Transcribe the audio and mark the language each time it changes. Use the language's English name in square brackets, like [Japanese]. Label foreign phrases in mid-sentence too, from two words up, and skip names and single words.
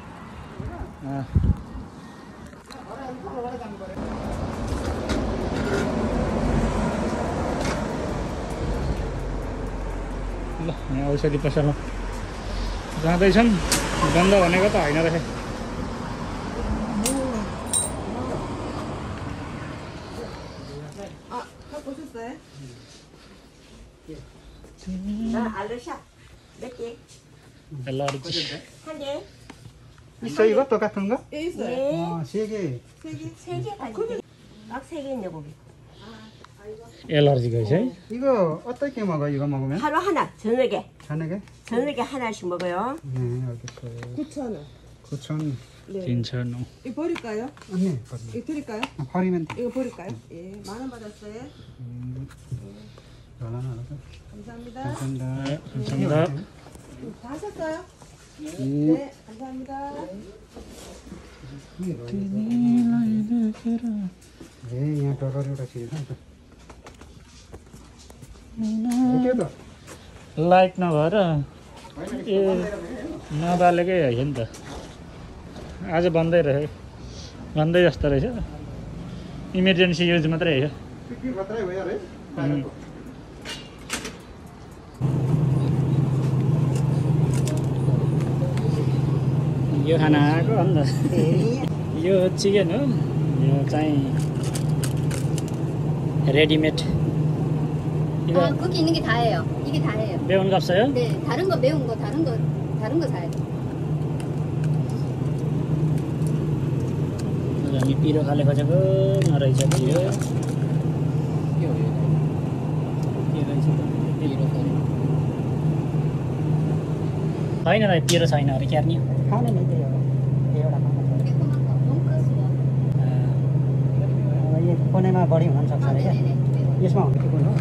[Nepali] ल यहाँ औषधि पसलमा जाँदैछौँ। बन्द भनेको त होइन रहेछ। [Korean] 있어 이거 똑같은 거? 예, 있어요. 네. 세 개. 세 개 가지고. 막 3개 있네, 거기. [Nepali] एलर्जीको है। [Korean] 이거 어떻게 먹어? 이거 먹으면? 하루 하나, 저녁에. 저녁에? 저녁에 하나씩 먹어요. 네, 알겠어요. 9,000원. 9,000원. 네. 괜찮어. 이거 버릴까요? 네, 이거 드릴까요? 버리면 돼. 이거 버릴까요? 예, 10,000원 받았어요. 전화는 알아서. 감사합니다. 감사합니다. 네, 감사합니다. 다 하셨어요? 네, 감사합니다. 네, [Nepali] यहाँ डगरएउटा चिज छ नि त। लाइट नभएर ए नबालेकै होइन नि त। आज बन्दै रह्यो, बन्दै जस्तो रहेछ। [English] emergency use [Nepali] मात्रै हो। के मात्रै भयो अरे? यो खाना आएको अन्त यो चिकन हो। यो चाहिँ रेडिमेड. [Korean] 이거 거기 있는 게 다예요. 이게 다예요. 매운 거 없어요? 네, 다른 거 매운 거 다른 거 사야 돼. [Nepali] हामी पिरो खाले खोजेको नरहेछ पिरो के हो यो के रहेछ छैन भाइ पिरो छैन अरे क्यार्नी खाने नै त्यही हो एउटा यो कुनैमा बढी हुन सक्छ अरे क्या यसमा हुने कुन हो